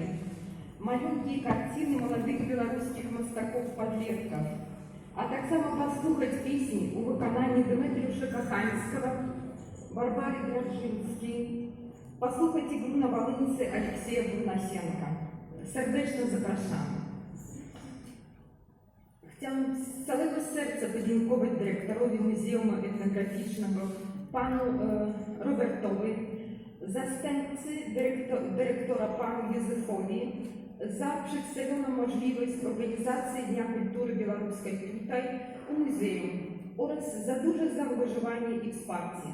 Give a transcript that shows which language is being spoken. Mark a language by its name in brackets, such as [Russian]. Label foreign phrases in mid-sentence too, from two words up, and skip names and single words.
[Belarusian] Малюнкі і карціны маладых беларускіх мастакоў-падлеткаў, а таксама паслухаць песні ў выкананні Дмітрія Каханскага, Барбары Граджинской, [Russian] послухать игру на волынце Алексея Бурнасенко. [Ukrainian] Сердечно запрошаємо. [Polish] Chciałam z całego serca podziękować dyrektorowi Muzeum Etnograficznego, panu Robertowi, zastępcy dyrektora panu Józefowi za przedstawioną możliwość organizacji Dnia Kultury Białoruskiej tutaj u muzeum oraz za duże zaangażowanie i wsparcie.